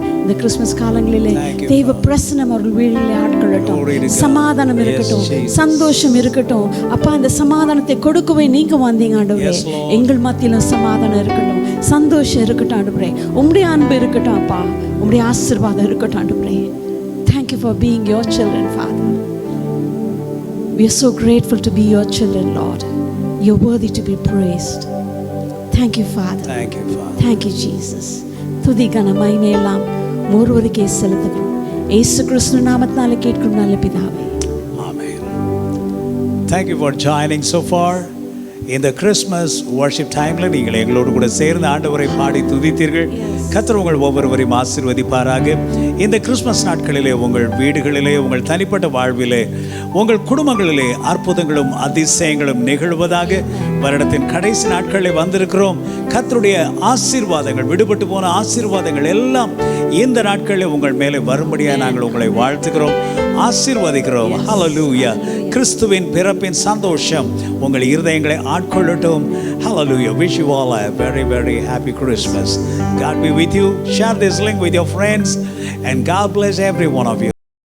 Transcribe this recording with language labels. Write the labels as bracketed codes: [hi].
[ta] இந்த கிறிஸ்மஸ் காலங்களிலே தேவ பிரசன்னம் அவர்கள் வீழிலே ஆட்கொள்ளட்டும். சமாதானம் இருக்கட்டும், சந்தோஷம் இருக்கட்டும். அப்பா, இந்த சமாதானத்தை கொடுக்கவே நீங்க வந்தீங்க ஆண்டவரே. எங்கள் மத்தியிலும் சமாதானம் இருக்கட்டும், சந்தோஷம் இருக்கட்டும் ஆண்டவரே. உம்முடைய அன்பு இருக்கட்டும் அப்பா, உம்முடைய ஆசீர்வாதம் இருக்கட்டும் ஆண்டவரே. [en] Thank you for being your children, Father. We are so grateful to be your children, Lord. You're worthy to be praised. Thank you, Father. Thank you, Father. Thank you, Jesus. [ta] துதி கன மகிமை எல்லாம் ஒருவருக்கே செலுத்துகிறோம். இயேசு கிறிஸ்து நாமத்தினாலே கேட்கிறோம் நல்ல பிதாவே. [en] Amen. Thank you for joining so far [ta] இந்த கிறிஸ்மஸ் வர்ஷிப் டைமில் நீங்கள் எங்களோடு கூட சேர்ந்து ஆண்டவரை பாடி துதித்தீர்கள். கர்த்தர் உங்கள் ஒவ்வொருவரையும் ஆசீர்வதிப்பாராக. இந்த கிறிஸ்மஸ் நாட்களிலே உங்கள் வீடுகளிலே, உங்கள் தனிப்பட்ட வாழ்விலே, உங்கள் குடும்பங்களிலே அற்புதங்களும் அதிசயங்களும் நிகழ்வதாக. வருடத்தின் கடைசி நாட்களில் வந்திருக்கிறோம். கர்த்தருடைய ஆசீர்வாதங்கள், விடுபட்டு போன ஆசீர்வாதங்கள் எல்லாம் இந்த நாட்களில் உங்கள் மேலே வரும்படியாக நாங்கள் உங்களை வாழ்த்துகிறோம், ஆசீர்வதிக்கிறோம். ஹல்லேலூயா. கிறிஸ்துவின் பிறப்பின் சந்தோஷம் உங்கள் இருதயங்களை ஆட்கொள்ளட்டும். [en] Hallelujah. Wish you all a very, very happy Christmas. God be with you. Share this link with your friends and God bless every one of you.